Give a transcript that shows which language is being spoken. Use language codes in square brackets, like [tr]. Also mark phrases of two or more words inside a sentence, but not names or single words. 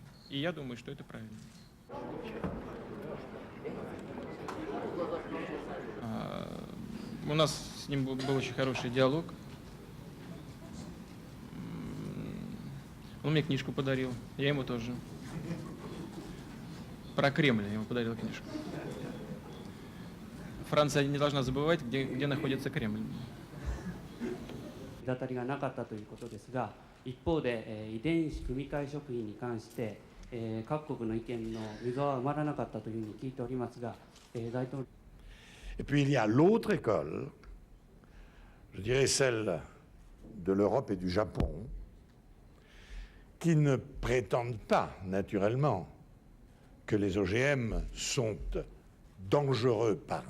[ru] И я думаю, что это правильно. У нас с ним был очень хороший диалог. Он мне книжку подарил, я ему тоже. Про Кремль я ему подарил книжку. Франция не должна забывать, где находится Кремль. [ja] 隔たりがなかったということですが、一方で遺伝子組み換え食品に関して各国の意見の溝は埋まらなかったというふうに聞いておりますが、大統領。 [fr] Et puis il y a l'autre école, je dirais celle de l'Europe et du Japon, qui ne prétendent pas, naturellement, que les OGM sont dangereux par